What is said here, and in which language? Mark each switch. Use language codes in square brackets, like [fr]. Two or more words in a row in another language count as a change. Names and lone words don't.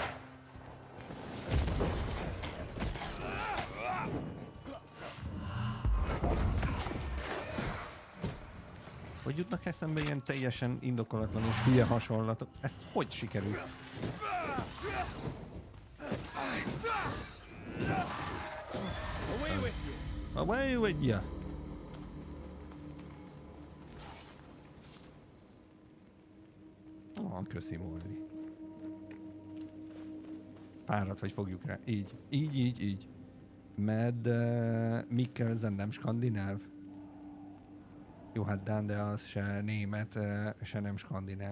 [hu] Hogy jutnak eszembe ilyen teljesen indokolatlan és hülye hasonlatok? Ez hogy sikerült? [en] Away with you! [hu] Köszi, Molly. Fáradt vagy, fogjuk rá. Így. Mikkelsen nem skandináv? Jó, hát Dán, de az se német, se nem skandináv.